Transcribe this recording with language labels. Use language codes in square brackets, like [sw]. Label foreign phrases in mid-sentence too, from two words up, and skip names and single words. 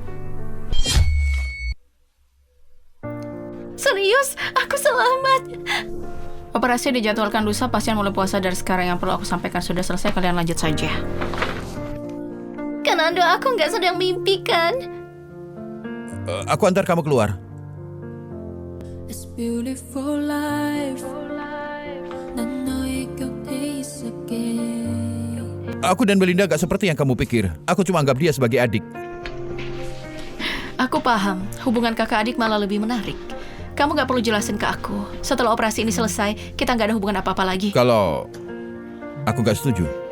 [id] Serius, aku selamat. Operasi dijadwalkan lusa, pasien mulai puasa dari sekarang. Yang perlu aku sampaikan sudah selesai, kalian lanjut saja. Kanando, aku nggak sedang mimpi kan? Aku antar kamu keluar. [en] It's beautiful life. [ko] 난 너의 곁에 있을게. [id] Aku dan Melinda gak seperti yang kamu pikir. Aku cuma anggap dia sebagai adik. Aku paham, hubungan kakak adik malah lebih menarik. Kamu gak perlu jelasin ke aku. Setelah operasi ini selesai, kita gak ada hubungan apa-apa lagi. Kalau aku gak setuju.